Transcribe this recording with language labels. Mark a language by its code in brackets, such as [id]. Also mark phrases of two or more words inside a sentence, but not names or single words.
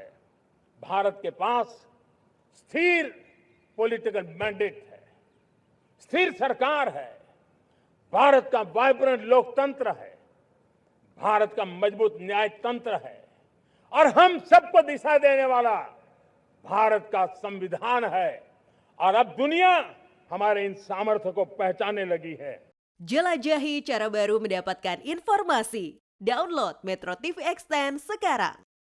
[hi] भारत के पास स्थिर [en] political mandate [hi] है, स्थिर सरकार है, भारत का वाइब्रेंट लोकतंत्र है, भारत का मजबूत न्याय तंत्र है और हम सबको दिशा देने वाला भारत का संविधान है। और अब दुनिया हमारे इन सामर्थ्य को पहचानने लगी है। [id] Jelajahi cara baru mendapatkan informasi. Download Metro TV Extend sekarang.